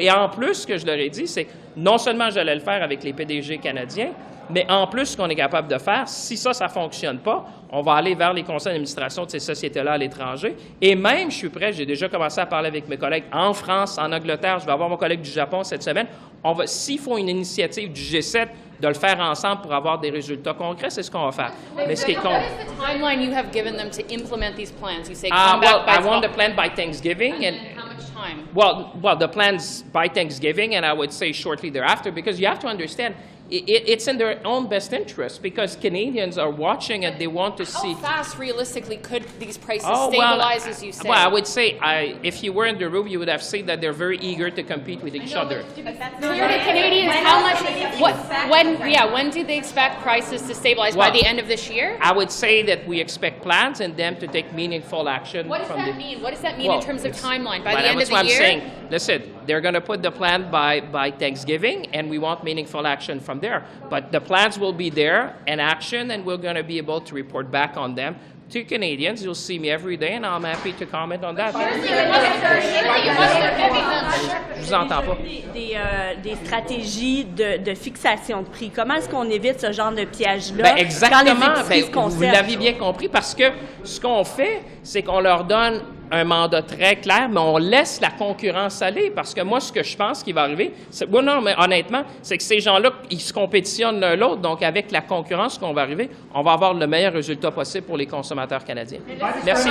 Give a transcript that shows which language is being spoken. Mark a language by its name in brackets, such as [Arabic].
[French] Et en plus, ce que je leur ai dit, c'est que non seulement j'allais le faire avec les PDG canadiens, mais en plus, ce qu'on est capable de faire, si ça ne fonctionne pas, on va aller vers les conseils d'administration de ces sociétés-là à l'étranger. Et même, je suis prêt, j'ai déjà commencé à parler avec mes collègues en France, en Angleterre, je vais avoir mon collègue du Japon cette semaine. S'il faut une initiative du G7, de le faire ensemble pour avoir des résultats concrets, c'est ce qu'on va faire. Mais ce qui est [English] What is the timeline you have given them to implement these plans? You say well, I want the plan by Thanksgiving. And how much time? Well, the plan's by Thanksgiving, and I would say shortly thereafter, because you have to understand, it's in their own best interest, because Canadians are watching and they want to see. How fast, realistically, could these prices stabilize, as you say? Well, I would say, if you were in the room, you would have seen that they're very eager to compete with each other. Clearly, Canadians, how much? When do they expect prices to stabilize? By the end of this year? I would say that we expect plans and them to take meaningful action. What does that mean? What does that mean in terms of timeline? By the end of the year? That's what I'm saying. Listen, they're going to put the plan by Thanksgiving, and we want meaningful action from there. But the plans will be there in action, and we're going to be able to report back on them to Canadians. You'll see me every day, and I'm happy to comment on that. [French] Je vous entends pas. Des stratégies de fixation de prix. Comment est-ce qu'on évite ce genre de piège-là? Exactement. Vous l'avez bien compris, parce que ce qu'on fait, c'est qu'on leur donne un mandat très clair, mais on laisse la concurrence aller, parce que moi, ce que je pense qui va arriver, mais honnêtement, c'est que ces gens-là, ils se compétitionnent l'un l'autre, donc avec la concurrence qu'on va arriver, on va avoir le meilleur résultat possible pour les consommateurs canadiens. Merci.